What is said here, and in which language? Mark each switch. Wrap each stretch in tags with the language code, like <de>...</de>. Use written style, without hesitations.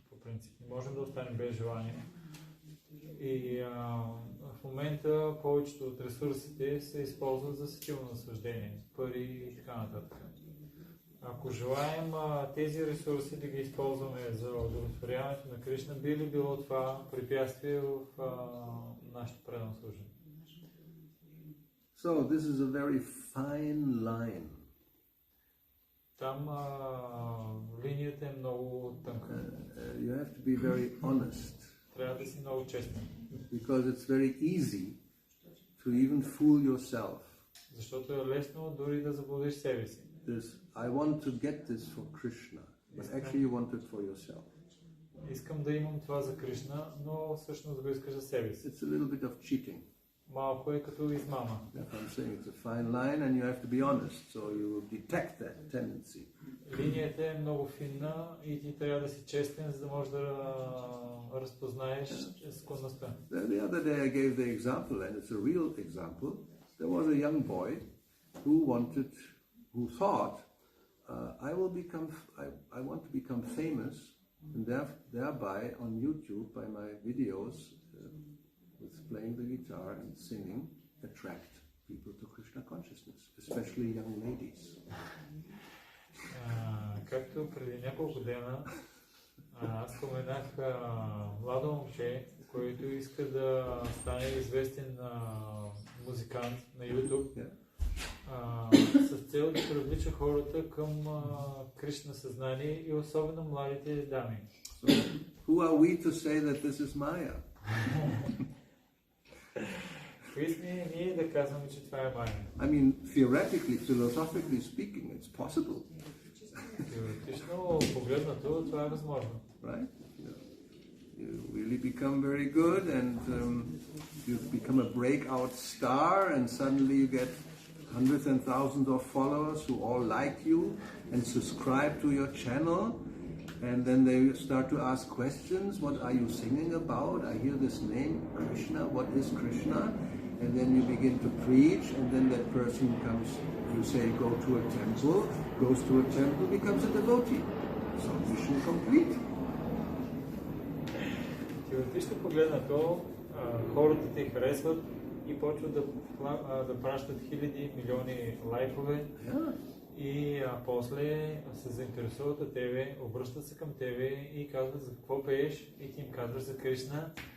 <bg>По принцип, не можем да останем без желания. И в момента повечето от ресурсите се използват за сетивно наслаждение, пари и така нататък. Ако желаем тези ресурси да ги използваме за удовлетворяването на Кришна, би ли било това препятствие в нашето предано служение?</bg> <en>So this is a very fine line.</en> <bg>Там линията е много тънка.</bg> <en>You have to be very honest.</en> <bg>Трябва да си много честен.</bg> <en>Because it's very easy to even fool yourself.</en> <bg>Защото е лесно дори да заблудиш себе си.</bg> <en>I want to get this for Krishna, but actually you want it for yourself.</en> <bg>Искам да имам това за Кришна, но всъщност го искаш за себе си.</bg> <en>It's a little bit of cheating.</en> <bg>Малко е като измама.</bg> <en>I'm saying it's a fine line and you have to be honest, so you will detect that tendency.</en> <bg>Линията е много финна и ти трябва да си честен, за да можеш да разпознаеш склонността.</bg> <en>The other day I gave the example, and it's a real example. There was a young boy who thought, I want to become famous, and thereby on YouTube by my videos with playing the guitar and singing, attract people to Krishna consciousness, especially young ladies.</en> <bg>Както преди няколко дена аз споменах младо момче, който иска да стане известен музикант на YouTube, с цел да привлича хората към Кришна съзнание и особено младите дами.</bg> <en>So, who are we to say that this is Maya?</en> <bg>Кои сме ние да казваме, че това е Майя?</bg> <en>I mean, theoretically, philosophically speaking, it's possible.</en> <bg>Теоретично погледнато това е възможно.</bg> <en>Right? You really become very good and you become a breakout star and suddenly you get hundreds and thousands of followers who all like you and subscribe to your channel, and then they start to ask questions. What are you singing about? I hear this name, Krishna. What is Krishna? And then you begin to preach, and then that person comes, you say go to a temple, goes to a temple, becomes a devotee. So mission complete.</en> <bg>Теоретично погледнато, хората те харесват и почват да пращат хиляди, милиони лайкове.</bg> <en>Yeah.</en> <bg>И после се заинтересуват от тебе, обръщат се към тебе и казват за какво пееш и ти им казваш за Кришна.</bg>